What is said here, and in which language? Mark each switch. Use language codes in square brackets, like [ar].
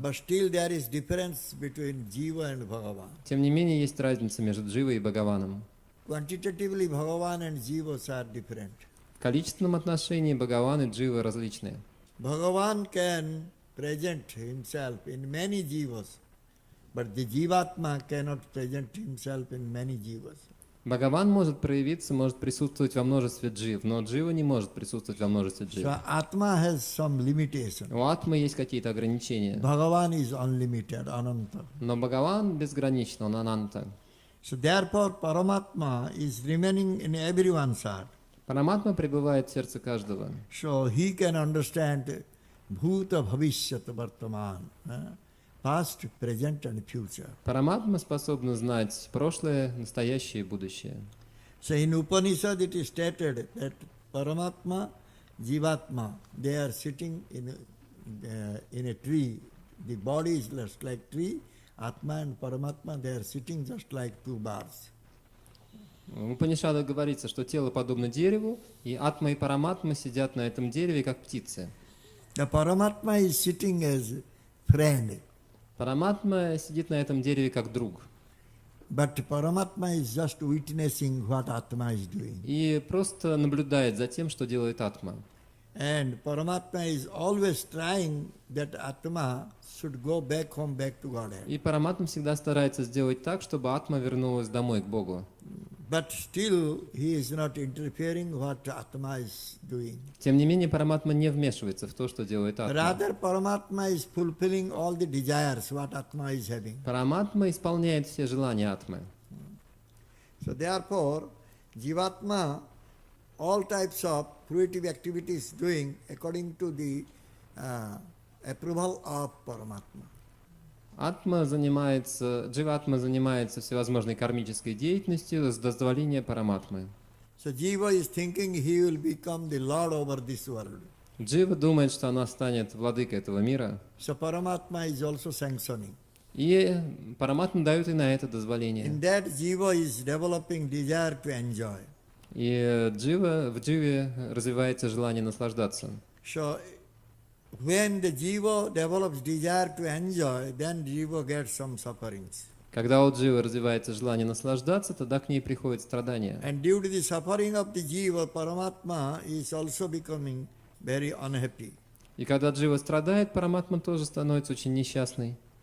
[en] But still there is difference between jiva and Bhagavan. [ru] Тем не менее, есть разница между дживой и Бхагаваном. [en] Quantitatively Bhagavan and jivas are different. [ru] В количественном отношении Бхагаван и дживы различны. [en] Bhagavan can present himself in many jivas, but the jivatma cannot present himself in many jivas. [ru] Бхагаван может проявиться, может присутствовать во множестве джив, но джива не может присутствовать во множестве джив. [en] So Atma has some limitation. [ru] У атмы есть какие-то ограничения. [en] Bhagavan is unlimited, ananta. [ru] Но Бхагаван безграничен, он ананта. [en] So therefore Paramatma is remaining in everyone's heart. [ru] Параматма пребывает в сердце каждого. [en] So he can understand [sa] bhuta bhavishyat vartaman, [en] past, present and future. [ru] Параматма способна знать прошлое, настоящее и будущее. [en] So in Upanishad it is stated that Paramatma, Jivatma, they are sitting in a tree. The body is just like tree. Atma and Paramatma, they are sitting just like two bars. [ru] В Упанишадах говорится, что тело подобно дереву, и атма и параматма сидят на этом дереве, как птицы. [en] The Paramatma is sitting as friend, [ru] Параматма сидит на этом дереве, как друг. [en] but Paramatma is just witnessing what Atma is doing. [ru] И просто наблюдает за тем, что делает атма. [en] And Paramatma is always trying that Atma should go back home, back to Godhead. [ru] И параматма всегда старается сделать так, чтобы атма вернулась домой, к Богу. [en] But still he is not interfering what Atma is doing. [ru] Тем не менее, параматма не вмешивается в то, что делает атма. [en] Rather, Paramatma is fulfilling all the desires what Atma is having. [ru] Параматма исполняет все желания атмы. [en] So therefore, Jivatma, all types of fruitive activities doing according to the approval of Paramatma. [ru] Дживатма занимается всевозможной кармической деятельностью с дозволения параматмы. [en] So Jiva is thinking he will become the Lord over this world. [ru] Джива думает, что она станет владыкой этого мира. [en] So Paramatma is also sanctioning. [ru] И параматма дает и на это дозволение. [en] In that Jiva is developing desire to enjoy. [ru] И в дживе развивается желание наслаждаться. [en] So when the Jiva develops desire to enjoy, then Jiva gets some sufferings. [ru] Когда у дживы развивается желание наслаждаться, тогда к ней приходит страдание. [en] And due to the suffering of the Jiva, Paramatma is also becoming very unhappy. [ru] И когда джива страдает, параматма тоже становится очень несчастной.